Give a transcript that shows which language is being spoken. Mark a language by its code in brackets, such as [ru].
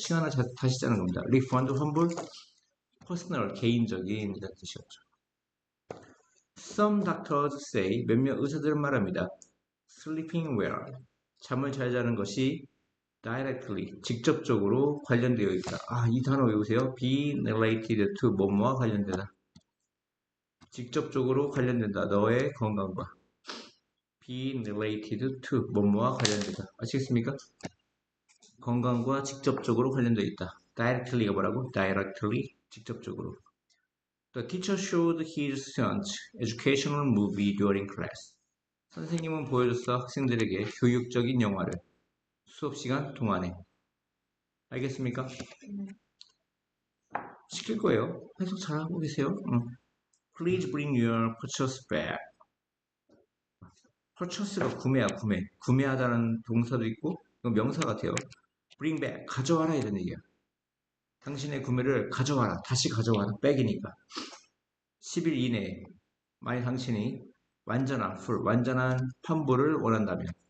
[ko] 시간을 다시 짜는 겁니다. refund, 환불, personal, 개인적인 이런 뜻이었죠. [en] Some doctors say, [ko] 몇몇 의사들은 말합니다. [en] sleeping well, [ko] 잠을 잘 자는 것이 directly, 직접적으로 관련되어 있다. 이 단어 외우세요. [en] be related to, [ko] 뭐뭐와 관련되다. 직접적으로 관련된다. 너의 건강과. [en] be related to, [ko] 뭐뭐와 관련되다. 아시겠습니까? 건강과 직접적으로 관련되어 있다. directly가 뭐라고? directly, 직접적으로. [en] The teacher showed his students educational movie during class. [ko] 선생님은 보여줬어 학생들에게 교육적인 영화를 수업 시간 동안에. 알겠습니까? 시킬 거예요. 해석 잘하고 계세요. [en] Please bring your purchase bag. [ko] purchase가 구매야, 구매. 구매하다는 동사도 있고, 이건 명사 같아요. [en] bring back, [ko] 가져와라 이런 얘기야. 당신의 구매를 가져와라, 다시 가져와라, 백이니까. 10일 이내에 만약 당신이 완전한 환불을 원한다면.